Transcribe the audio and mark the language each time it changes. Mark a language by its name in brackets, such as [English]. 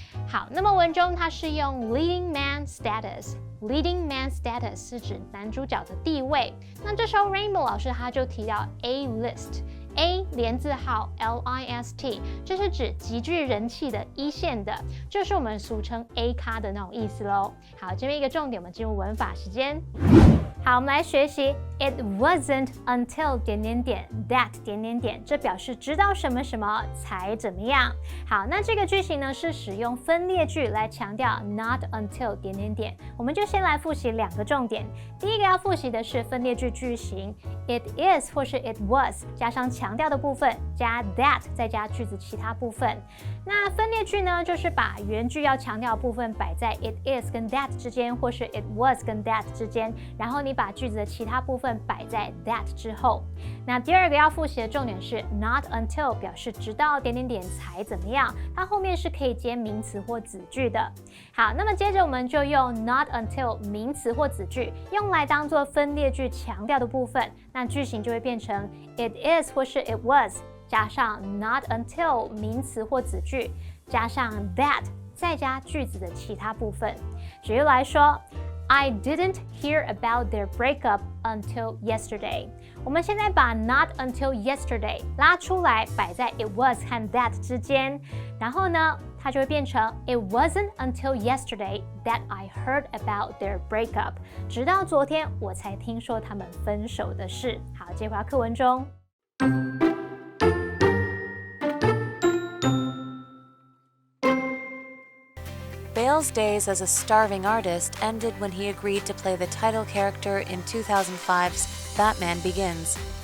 [Chinese] 好，那么文中它是用 [English] leading man status。 [Chinese] Leading man status 是指男主角的地位。那这时候 Rainbow 老师他就提到 A list。A 连字号 LIST， 这是指极具人气的一线的，就是我们俗称 A 咖的那种意思咯。好，这边一个重点，我们进入文法时间。好，我们来学习 [English] It wasn't until ... that ... [Chinese] 这表示直到什么什么才怎么样。好，那这个句型呢是使用分列句来强调 [English] not until ... [Chinese] 我们就先来复习2个重点。第一个要复习的是分列句句型 It is 或是 It was 加上强调的部分，加 that 再加句子其他部分。那分列句呢，就是把原句要强调的部分摆在 It is 跟 that 之间，或是 It was 跟 that 之间，然后你把句子的其他部分摆在 that 之后。那第二个要复习的重点是 not until 表示直到... 才怎么样，它后面是可以接名词或子句的。好，那么接着我们就用 not until 名词或子句用来当做分列句强调的部分，那句型就会变成 It is 或是 It was 加上 not until 名词或子句加上 that 再加句子的其他部分。举例来说 [English] I didn't hear about their breakup until yesterday。 [Chinese] 我们现在把 not until yesterday 拉出来，摆在 it was 和 that 之间，然后呢，它就会变成 [English] It wasn't until yesterday that I heard about their breakup。 [Chinese] 直到昨天我才听说他们分手的事。好，接回到课文中。 [English] Bale's days as a starving artist ended when he agreed to play the title character in 2005's Batman Begins.